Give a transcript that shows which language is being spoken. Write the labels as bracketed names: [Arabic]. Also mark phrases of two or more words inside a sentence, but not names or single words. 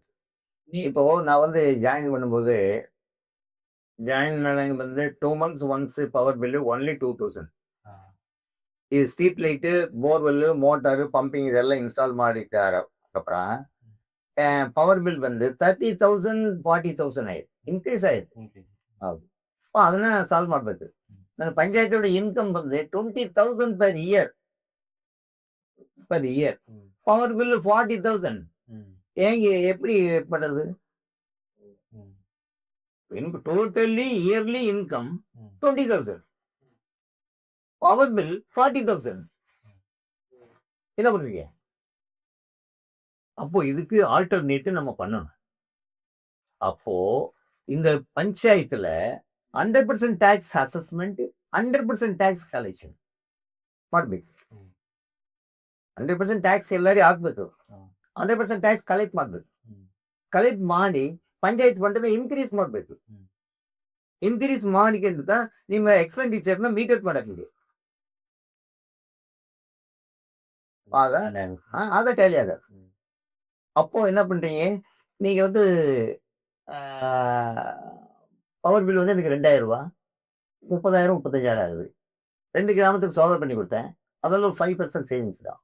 [Tamil] இப்போ நான் வந்து ஜாயின் பண்ணும்போது வந்து 2 [English] months once power bill only [Tamil] 2000. இது [English] street light, borewell, motor, pumping [Tamil] இதெல்லாம் இன்ஸ்டால் ಮಾಡಿದ அப்புறம் [English] power bill [Tamil] வந்து 30,000 40,000 [Kannada] ಆಯ್ತು, ಇನ್ಕ್ರೀಸ್ ಆಯ್ತು. ಹೌದು, ಅದನ್ನ ಸಾಲ್ವ್ ಮಾಡಬೇಕು. ನನ್ನ ಪಂಚಾಯತೋட ಇನ್ಕಮ್ வந்து 20,000 [English] per year. power bill [Tamil] 40,000. ஏங்க எப்படி பண்றது? எனக்கு [English] totally yearly income [Tamil] 20,000, [English] power bill [Tamil] 40,000. என்ன பண்ணுவீங்க? அப்போ இதுக்கு ஆல்டர்னேட்டிவ் நம்ம பண்ணணும். அப்போ இந்த பஞ்சாயத்துல [Kannada] 100% [English] tax assessment, [Kannada] 100% [English] tax collection [Kannada] ಮಾಡ್ಬೇಕು. 100% ಟ್ಯಾಕ್ಸ್ ಎಲ್ಲರೂ ಹಾಕ್ಬೇಕು, 100% [English] tax collect [Kannada] ಮಾಡ್ಬೇಕು. ಕಲೆಕ್ಟ್ ಮಾಡಿ ಪಂಚಾಯತ್ ಫಂಡನ್ನ ಇನ್ಕ್ರೀಸ್ ಮಾಡಬೇಕು. ಇನ್ಕ್ರೀಸ್ ಮಾಡಿಕೊಂಡು ನಿಮ್ಮ ಎಕ್ಸ್ಪೆಂಡಿಚರ್ನ ಮೀಟರ್ ಮಾಡಕ್ಕೆ [Tamil] ஆக டேலி ஆகாது. அப்போ என்ன பண்றீங்க? நீங்க வந்து [English] power bill [Tamil] வந்து எனக்கு 2,000 ரூபா, 30,000 35,000 ஆகுது. 2 கிராமத்துக்கு சோலார் பண்ணி கொடுத்தேன், அதில் ஒரு 5% சேவிங்ஸ் தான்.